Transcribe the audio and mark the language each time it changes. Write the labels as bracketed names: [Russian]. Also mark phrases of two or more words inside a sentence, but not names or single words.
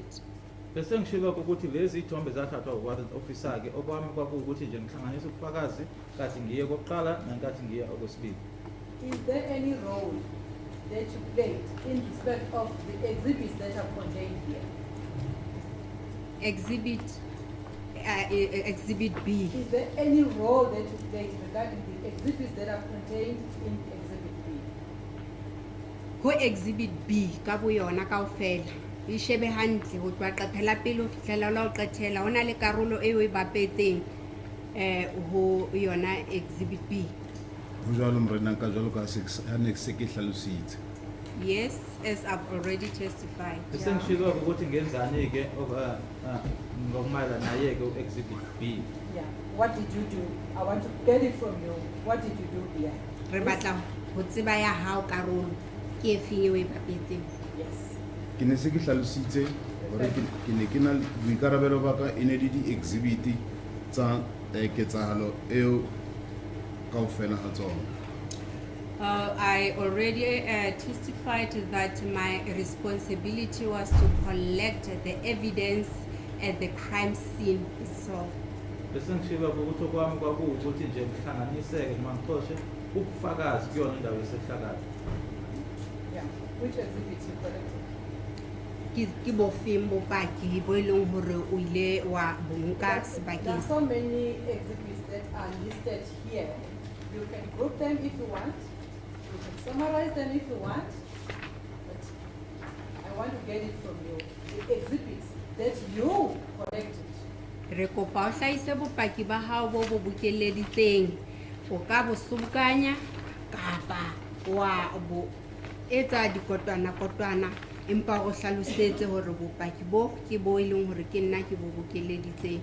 [Zulu] Bese ngishilo ukuthi lezi ithombe zathathwa [English] warrant officer [Zulu] ke okwami kwakuwukuthi nje ngihlanganisa ubufakazi kathi ngiye kokuqala nankathi ngiye okwesibili. [English] Is there any role that you played in respect of the exhibits that are contained here? Exhibit B. Is there any role that you played regarding the exhibits that are contained in Exhibit B? [Southern Sotho] Ho Exhibit B ka boyona kaofela. E shebe hantle ho tloha qephela pele ho fihlela la ho qethela hona le karolo eo e bapetseng ho yona Exhibit B. Ho jwalo morena ka jwalo ka se ke hlalositse. [English] Yes, as I've already testified. [Zulu] Bese ngishilo ukuthi ngenzani ke ngokumayela naye ke exhibit B. [English] Yeah. What did you do? I want to get it from you. What did you do here? [Southern Sotho] Re batla ho tseba ya hao karolo ke efeng eo e bapetseng. [English] Yes. [Southern Sotho] Ke ne se ke hlalositse hore ke ne ke na boikarabelo ba ka e ne le di-exhibit tsa ketsahalo eo kaofela ha tsona. [English] I already testified that my responsibility was to collect the evidence at the crime scene itself. [Zulu] Bese ngishilo ukuthi okwami kwakuwukuthi nje ngihlanganiseke noma ngixoshe ubufakazi kuyona indawo yesehlakalo. [English] Yeah. Which exhibits you collected? [Southern Sotho] Ke bofeng bopaki bo e leng hore o ile wa bonka [English] There [Southern Sotho] sebakeng. [English] are so many exhibits that are listed here. You can group them if you want. You can summarize them if you want. But I want to get it from you. The exhibits that you collected. [Southern Sotho] Re kopa o hlahise bopaki ba hao bo bo bokeleditseng. O ka bo subukanya kapa wa bo etsa dikotwana empa go hlalosetse hore bopaki bo ke bo e leng hore ke nna ke bo bokeleditseng.